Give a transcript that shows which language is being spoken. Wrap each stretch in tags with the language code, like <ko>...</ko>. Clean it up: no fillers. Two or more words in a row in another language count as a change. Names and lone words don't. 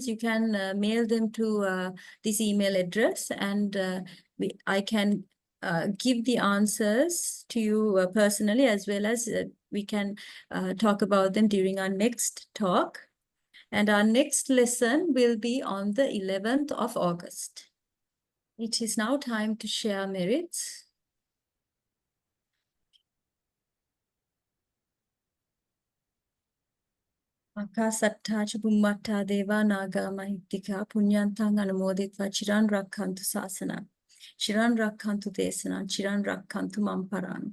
<en>You can mail them to this email address, and I can give the answers to you personally, as well as we can talk about them during our next talk. And our next lesson will be on the 11th of August. It is now time to share merits.</en> <pi>Akasatthacha bhummattha deva naga mahittika punyantang anumoditva chiran rakkantu sāsanam. Chiran rakkantu desanam, chiran rakkantu mamparaṇa.</pi>